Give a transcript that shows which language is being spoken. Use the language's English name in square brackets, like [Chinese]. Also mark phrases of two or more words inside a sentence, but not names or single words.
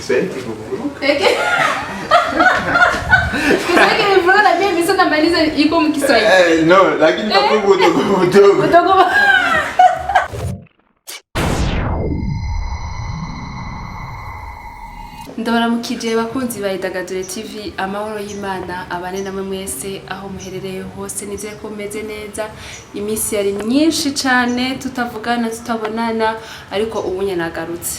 [Swahili] Kiswahili kuvuruka. Kiswahili kuvuruka na mimi sasa namaliza iko Kiswahili. No, lakini kwa udogo. [Rundi] Ndabaramukije bakunzi ba Idagadure TV, amahoro y'Imana abane namwe mwese aho muherereye hose, nizeye ko meze neza. Imisi yari myinshi cyane tutavugana tutabonana, ariko ubu nagarutse.